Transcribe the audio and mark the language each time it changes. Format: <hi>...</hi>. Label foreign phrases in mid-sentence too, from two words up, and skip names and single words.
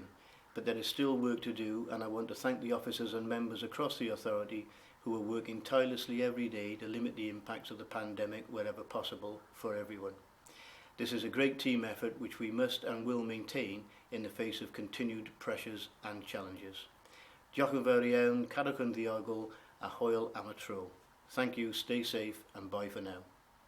<en>But there is still work to do, and I want to thank the officers and members across the authority who are working tirelessly every day to limit the impacts of the pandemic wherever possible for everyone. This is a great team effort which we must and will maintain in the face of continued pressures and challenges.</en> <cy>Diolch yn fawr iawn, cadwch yn ddiogel, a hwyl am y tro.</cy> <en>Thank you, stay safe and bye for now.</en>